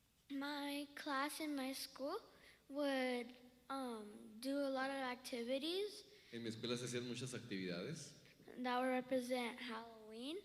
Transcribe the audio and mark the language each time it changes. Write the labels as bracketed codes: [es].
[en] my class in my school would do a lot of activities [es] en mi escuela se hacían muchas actividades [en] that would represent Halloween.